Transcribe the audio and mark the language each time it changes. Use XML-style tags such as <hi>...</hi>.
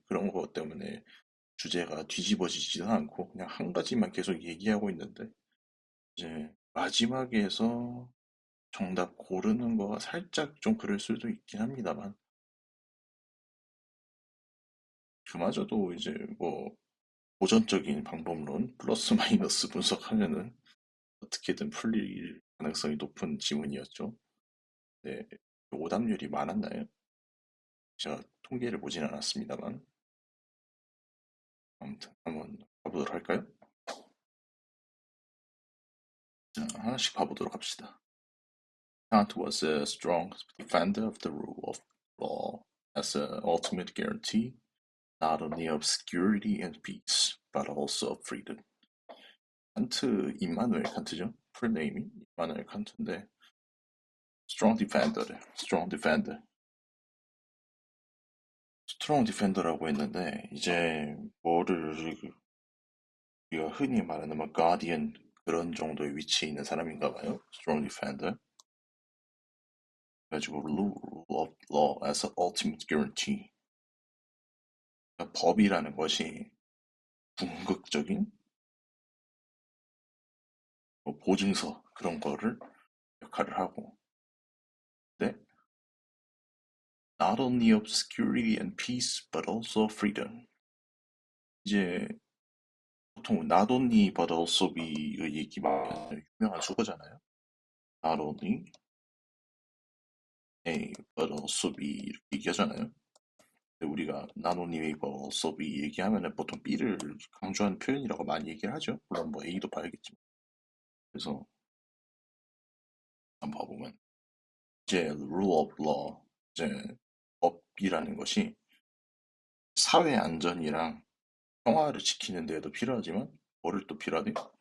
<ko>그런 거 때문에 주제가 뒤집어지지도 않고 그냥 한 가지만 계속 얘기하고 있는데 이제 마지막에서 정답 고르는 거가 살짝 좀 그럴 수도 있긴 합니다만 그마저도 이제 뭐 고전적인 방법론 플러스 마이너스 분석하면은 어떻게든 풀릴 가능성이 높은 지문이었죠. 네, 오답률이 많았나요? 제가 통계를 보진 않았습니다만 아무튼 한번 봐보도록 할까요? 자, 하나씩 봐보도록 합시다.</ko> <en>Kant was a strong defender of the rule of law as an ultimate guarantee not only of security and peace, but also of freedom.</en> <ko>칸트, 임마누엘 칸트죠? 풀네임이 임마누엘 칸트인데</ko> <en>strong defender</en> <ko>래.</ko> <en>strong defender.</en> <ko>strong defender라고 했는데 이제 뭐를 우리가 흔히 말하는 뭐 guardian 그런 정도의 위치에 있는 사람인가 봐요.</ko> <en>strong defender.</en> <ko>그래가지고</ko> <en>rule of law as an ultimate guarantee.</en> <ko>그러니까 법이라는 것이 궁극적인 뭐 보증서 그런 거를 역할을 하고 네?</ko> <en>Not only of security and peace, but also freedom.</en> <ko>이제 보통</ko> <en>not only but also be</en> <ko>그 얘기 많이 하잖아요. 유명한 수거잖아요.</ko> <en>Not only A but also B</en> <ko>이렇게 얘기하잖아요. 근데 우리가</ko> <en>not only A but also B</en> <ko>얘기하면은 보통 B를 강조하는 표현이라고 많이 얘기를 하죠. 물론 뭐 A도 봐야겠지만. 그래서 한번 봐보면 이제</ko> <en>rule of law</en> <ko>이제 법이라는 것이 사회 안전이랑 평화를 지키는 데에도 필요하지만 뭐를 또 필요하대?</ko>